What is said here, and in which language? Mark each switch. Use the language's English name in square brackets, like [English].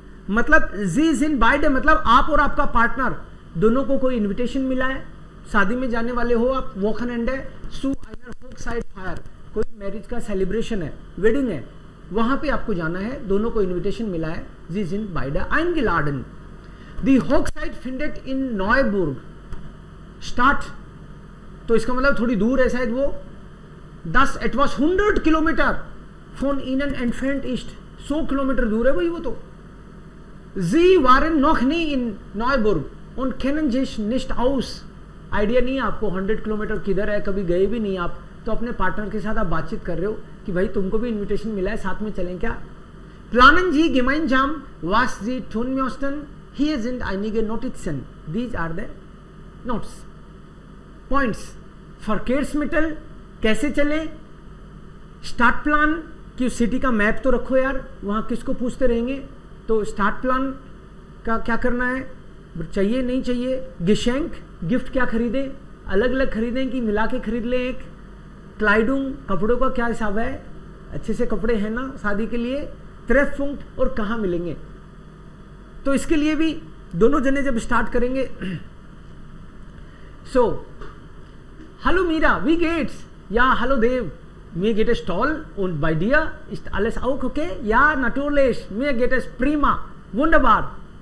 [Hindi] मतलब [German] Sie sind beide [Hindi] मतलब आप और आपका पार्टनर दोनों को कोई इनविटेशन मिला है, शादी में जाने वाले हो आप, [German] Wochenende zu einer Hochzeit feiern, [Hindi] कोई मैरिज का सेलिब्रेशन है, वेडिंग है, वहां पे आपको जाना है, दोनों को इनविटेशन मिला है, [German] Sie sind beide eingeladen. Die Hochzeit findet in Neuburg statt. [Hindi] तो इसका मतलब थोड़ी दूर है शायद वो, [German] Das etwas 100 Kilometer von ihnen entfernt ist. [Hindi] 100 kilometre दूर है भाई वो तो. [German] Sie waren noch nie in Neuburg und kennen sich nicht aus. [Hindi] Idea नहीं है आपको 100 किलोमीटर किधर है, कभी गए भी नहीं आप, तो अपने पार्टनर के साथ आप बातचीत कर रहे हो कि भाई तुमको भी इनविटेशन मिला है, साथ में चलें क्या. [German] Planen Sie gemeinsam, was Sie tun möchten? Hier sind einige Notizen. [English] These are the notes. Points. [Hindi] Verkehrsmittel कैसे चले, स्टार्ट प्लान कि उस सिटी का मैप तो रखो यार, वहाँ किसको पूछते रहेंगे, तो स्टार्ट प्लान का क्या करना है, चाहिए नहीं चाहिए. गिशेंक गिफ्ट क्या खरीदे, अलग अलग खरीदें कि मिला के खरीद लें एक. क्लाइडुंग कपड़ों का क्या हिसाब है, अच्छे से कपड़े हैं ना शादी के लिए. ट्रेफपुंक्ट और कहाँ मिलेंगे. तो इसके लिए भी दोनों जने जब स्टार्ट करेंगे, सो [German] hallo Mira, wie geht's? Ja, hallo Dave, mir geht es toll und bei dir ist alles auch okay? Ja, natürlich, mir geht es prima, wunderbar.